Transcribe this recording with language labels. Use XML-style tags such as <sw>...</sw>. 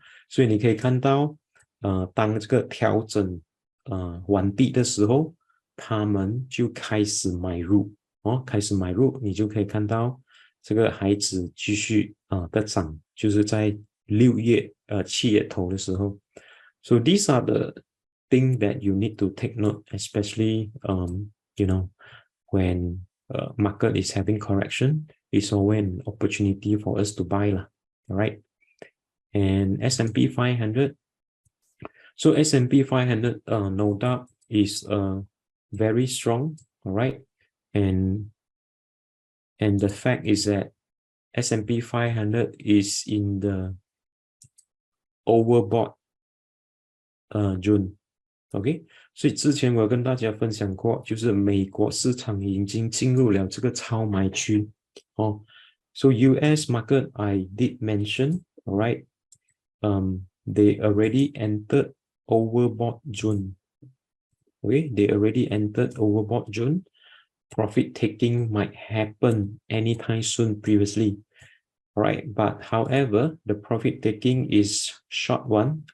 <zh>所以你可以看到当这个调整完毕的时候，他们就开始买入开始买入，你就可以看到这个孩子继续的涨，就是在6月7月头的时候。</zh> <en>So these are the things that you need to take note, especially you know when market is having correction, it's always an opportunity for us to buy lah. All right. And S&P 500. So S&P 500 no doubt is very strong, all right? And the fact is that S&P 500 is in the overbought zone.</en> <zh>OK， 所以之前我跟大家分享过，就是美国市场已经进入了这个超买区 So US market I did mention, all right?</zh> <en>They already entered overbought zone. Okay, they already entered overbought zone. Profit taking might happen anytime soon previously. Alright, but however, the profit taking is short one.</en>